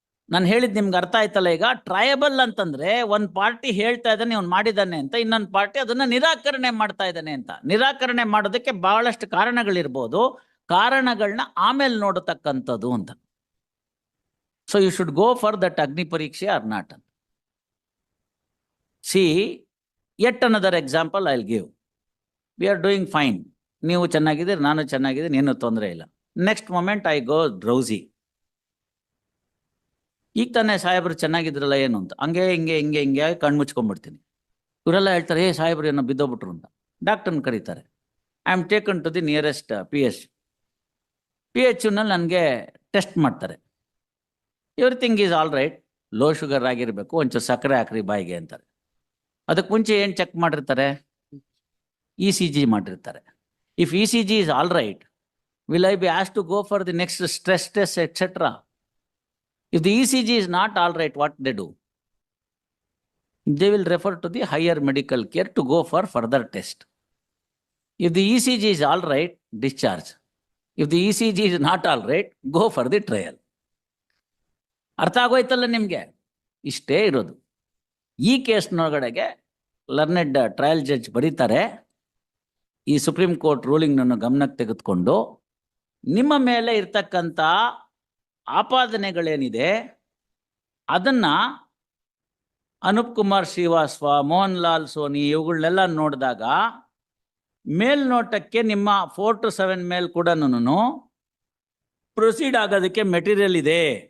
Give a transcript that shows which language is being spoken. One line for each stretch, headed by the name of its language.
Kannada: ನಾನು ಹೇಳಿದ್ ನಿಮ್ಗೆ ಅರ್ಥ ಆಯ್ತಲ್ಲ? ಈಗ ಟ್ರಯಬಲ್ ಅಂತಂದ್ರೆ ಒಂದ್ ಪಾರ್ಟಿ ಹೇಳ್ತಾ ಇದ್ದಾನೆ ಅವ್ನು ಮಾಡಿದ್ದಾನೆ ಅಂತ, ಇನ್ನೊಂದು ಪಾರ್ಟಿ ಅದನ್ನ ನಿರಾಕರಣೆ ಮಾಡ್ತಾ ಇದ್ದಾನೆ ಅಂತ. ನಿರಾಕರಣೆ ಮಾಡೋದಕ್ಕೆ ಬಹಳಷ್ಟು ಕಾರಣಗಳಿರ್ಬೋದು, ಕಾರಣಗಳನ್ನ ಆಮೇಲೆ ನೋಡತಕ್ಕಂಥದ್ದು ಅಂತ.
English: So you should go for that ಅಗ್ನಿ ಪರೀಕ್ಷೆ are not ಅಂತ. See, yet another example I'll give. We are doing fine.
Kannada: ನೀವು ಚೆನ್ನಾಗಿದ್ದೀರಿ, ನಾನು ಚೆನ್ನಾಗಿದ್ದೀನಿ, ಏನೂ ತೊಂದರೆ ಇಲ್ಲ.
English: Next moment I go drowsy.
Kannada: ಈಗ ತಾನೇ ಸಾಹೇಬ್ರು ಚೆನ್ನಾಗಿದ್ರಲ್ಲ ಏನು ಅಂತ, ಹಂಗೆ ಹಿಂಗೆ ಹಿಂಗೆ ಹಿಂಗೆ ಕಣ್ಣು ಮುಚ್ಕೊಂಡ್ಬಿಡ್ತೀನಿ. ಇವರೆಲ್ಲ ಹೇಳ್ತಾರೆ, ಏ ಸಾಹೇಬ್ರು ಏನೋ ಬಿದ್ದೋಗ್ಬಿಟ್ರು ಅಂತ. ಡಾಕ್ಟರ್ನ ಕರೀತಾರೆ.
English: I am taken to the nearest PH
Kannada: ನಲ್ಲಿ ನನಗೆ ಟೆಸ್ಟ್ ಮಾಡ್ತಾರೆ.
English: everything is all right,
Kannada: low sugar ಆಗಿರಬೇಕು, ಒಂಚೂರು ಸಕ್ಕರೆ ಹಾಕ್ರಿ ಬಾಯಿಗೆ ಅಂತಾರೆ. ಅದಕ್ಕೆ ಮುಂಚೆ ಏನು ಚೆಕ್ ಮಾಡಿರ್ತಾರೆ? ECG ಮಾಡಿರ್ತಾರೆ.
English: If ECG is all right, will I be asked to go for the next stress test, etc.? If the ECG is not all right, what they do? They will refer to the higher medical care to go for further test. If the ECG is all right, discharge. If the ECG is not all right, go for the trial.
Kannada: ಅರ್ಥ ಆಗೋಯ್ತಲ್ಲ ನಿಮ್ಗೆ? ಇಷ್ಟೇ ಇರೋದು. ಈ ಕೇಸ್ನೊಳಗಡೆಗೆ learned trial judge ಬರೀತಾರೆ, ಈ supreme court ರೂಲಿಂಗ್ನನ್ನು ಗಮನಕ್ಕೆ ತೆಗೆದುಕೊಂಡು ನಿಮ್ಮ ಮೇಲೆ ಇರ್ತಕ್ಕಂಥ ಆಪಾದನೆಗಳೇನಿದೆ ಅದನ್ನ ಅನೂಪ್ ಕುಮಾರ್ ಶ್ರೀವಾಸ್ತವ, ಮೋಹನ್ ಲಾಲ್ ಸೋನಿ ಇವುಗಳನ್ನೆಲ್ಲ ನೋಡಿದಾಗ ಮೇಲ್ನೋಟಕ್ಕೆ ನಿಮ್ಮ 4 to 7 ಮೇಲೆ ಕೂಡ ಪ್ರೊಸೀಡ್ ಆಗೋದಕ್ಕೆ ಮೆಟೀರಿಯಲ್ ಇದೆ.